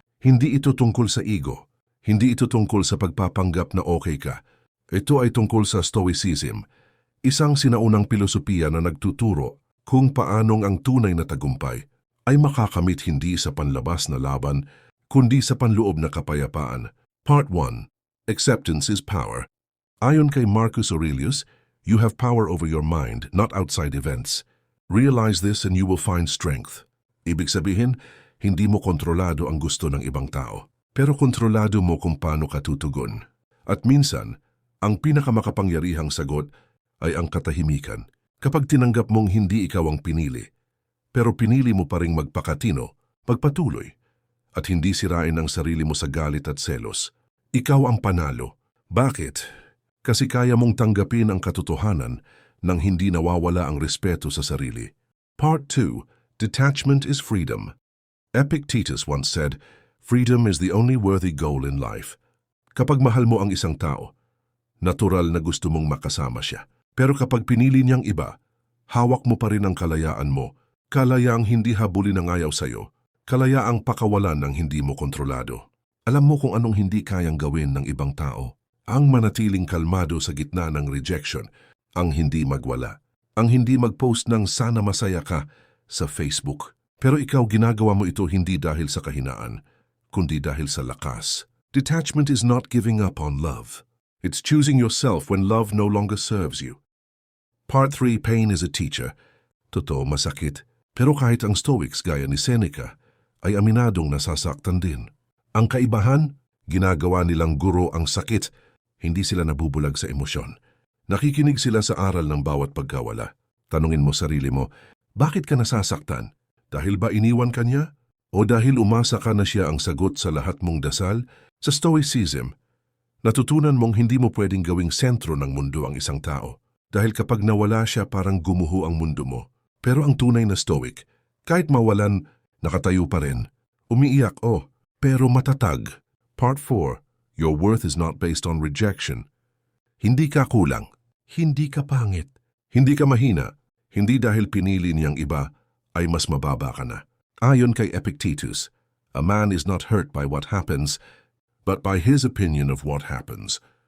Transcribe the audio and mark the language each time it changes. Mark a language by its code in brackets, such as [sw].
[tl] Hindi ito tungkol sa ego. Hindi ito tungkol sa pagpapanggap na okay ka. Ito ay tungkol sa Stoicism, isang sinaunang pilosopiya na nagtuturo kung paanong ang tunay na tagumpay ay makakamit hindi sa panlabas na laban, kundi sa panloob na kapayapaan. [en] Part 1. Acceptance is power. [tl] Ayon kay [en] Marcus Aurelius, you have power over your mind, not outside events. Realize this and you will find strength. [tl] Ibig sabihin, hindi mo kontrolado ang gusto ng ibang tao, pero kontrolado mo kung paano ka tutugon. At minsan, ang pinakamakapangyarihang sagot ay ang katahimikan. Kapag tinanggap mong hindi ikaw ang pinili, pero pinili mo pa ring magpakatino, magpatuloy, at hindi sirain ang sarili mo sa galit at selos, ikaw ang panalo. Bakit? Kasi kaya mong tanggapin ang katotohanan nang hindi nawawala ang respeto sa sarili. [en] Part 2. Detachment is freedom. Epictetus once said, "Freedom is the only worthy goal in life." [tl] Kapag mahal mo ang isang tao, natural na gusto mong makasama siya. Pero kapag pinili niyang iba, hawak mo pa rin ang kalayaan mo, kalayaang hindi habulin ng ayaw sa'yo, kalayaang pakawalan ng hindi mo kontrolado. Alam mo kung anong hindi kayang gawin ng ibang tao? Ang manatiling kalmado sa gitna ng rejection, ang hindi magwala, ang hindi mag-post ng sana masaya ka sa Facebook. Pero ikaw ginagawa mo ito hindi dahil sa kahinaan, kundi dahil sa lakas. [en] Detachment is not giving up on love. It's choosing yourself when love no longer serves you. Part 3. Pain is a teacher. [tl] Totoo, masakit. Pero kahit ang Stoics gaya ni Seneca ay aminadong nasasaktan din. Ang kaibahan, ginagawa nilang guro ang sakit, hindi sila nabubulag sa emosyon. Nakikinig sila sa aral ng bawat pagkawala. Tanungin mo sarili mo, bakit ka nasasaktan? Dahil ba iniwan ka niya? O dahil umasa ka na siya ang sagot sa lahat mong dasal? Sa Stoicism, natutunan mong hindi mo pwedeng gawing sentro ng mundo ang isang tao. Dahil kapag nawala siya parang gumuho ang mundo mo. Pero ang tunay na Stoic, kahit mawalan, nakatayo pa rin. Umiiyak, pero matatag. [en] Part 4. Your worth is not based on rejection. [tl] Hindi ka kulang. Hindi ka pangit. Hindi ka mahina. Hindi dahil pinili niyang iba, ay mas mababa ka na. Ayon kay [en] Epictetus, a man is not hurt by what happens, but by his opinion of what happens.